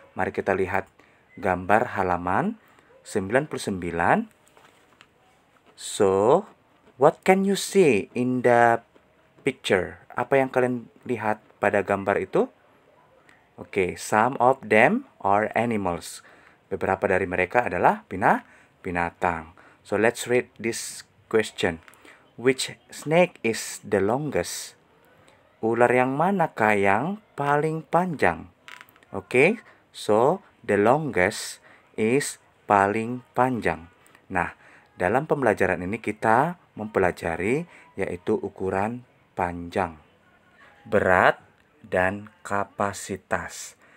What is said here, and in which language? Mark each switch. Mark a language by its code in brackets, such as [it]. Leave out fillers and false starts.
[id] Mari kita lihat gambar halaman 99. [en] So, what can you see in the picture? [id] Apa yang kalian lihat pada gambar itu? Oke, [en] some of them are animals. [id] Beberapa dari mereka adalah binatang. [en] So, let's read this question. Which snake is the longest? [id] Ular yang manakah yang paling panjang? Oke, [en] so the longest is [id] paling panjang. Nah, dalam pembelajaran ini kita mempelajari yaitu ukuran panjang, berat, dan kapasitas.